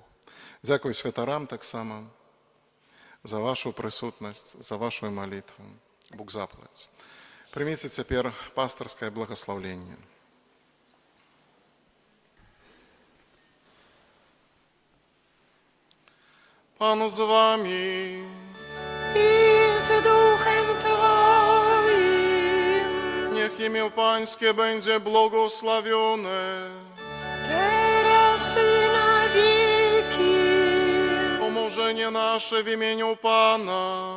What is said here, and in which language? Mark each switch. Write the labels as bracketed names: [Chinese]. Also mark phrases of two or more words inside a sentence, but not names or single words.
[Belarusian] Дзякуй святарам таксама за вашу прысутнасць, за вашу малітву. Бог заплаць. Прыміце цяпер пастырскае благаслаўленне. Пан з вами. [Polish] I z duchem Twoim, Niech imię Pańskie będzie błogosławione. teraz i na wieki, Pomożenie nasze w imieniu Pana.